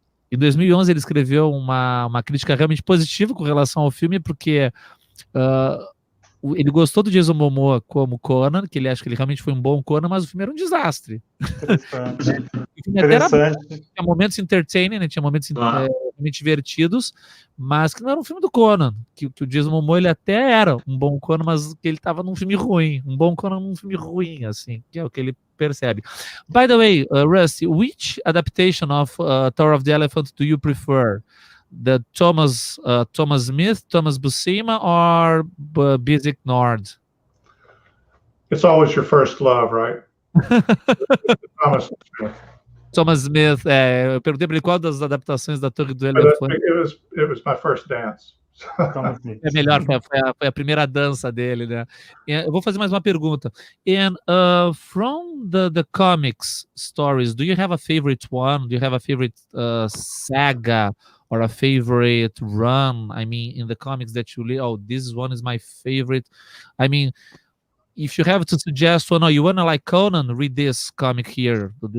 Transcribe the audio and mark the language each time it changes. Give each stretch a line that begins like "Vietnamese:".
Portuguese: em 2011 ele escreveu uma crítica realmente positiva com relação ao filme, porque ele gostou do Jason Momoa como Conan, que ele acha que ele realmente foi um bom Conan, mas o filme era um desastre. Interessante. O filme até era bom, tinha momentos entertaining, né, tinha momentos realmente divertidos, mas que não era um filme do Conan, que o Jason Momoa ele até era um bom Conan, mas que ele estava num filme ruim, um bom Conan num filme ruim, assim, que é o que ele percebe.
English: By the way, Rusty, which adaptation of Tower of the Elephant do you prefer? The Thomas Smith, Thomas Buscema, or Busiek Nord? It's always your first love, right? Thomas Smith.
Portuguese: Thomas Smith, eu perguntei para ele qual das adaptações da Torre do Elefante.
English: It was my first dance.
Portuguese: É melhor, foi a primeira dança dele, né? Eu vou fazer mais uma pergunta.
English: And from the comics stories, do you have a favorite one? Do you have a favorite saga or a favorite run? I mean, in the comics that you read, oh, this one is my favorite. I mean, if you have to suggest one, you want to like Conan, read this comic here.